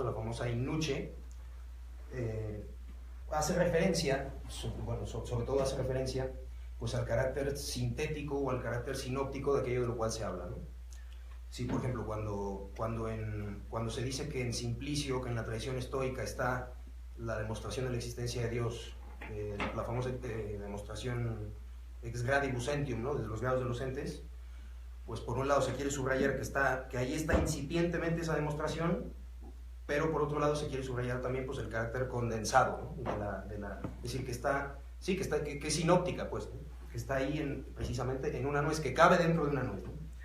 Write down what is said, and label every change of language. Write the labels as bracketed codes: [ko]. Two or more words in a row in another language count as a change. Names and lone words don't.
[es] La famosa innuche hace referencia, sobre todo hace referencia pues al carácter sintético o al carácter sinóptico de aquello de lo cual se habla, ¿no? Sí, por ejemplo, cuando se dice que en Simplicio, que en la tradición estoica está la demostración de la existencia de Dios, la famosa demostración [la] ex gradibus entium, [es] ¿no? Desde los grados de los entes, pues por un lado se quiere subrayar que ahí está incipientemente esa demostración, pero por otro lado se quiere subrayar también pues el carácter condensado, ¿no? Es decir, que es sinóptica, pues, ¿no? Que está ahí precisamente en una nuez, que cabe dentro de una nuez, ¿no?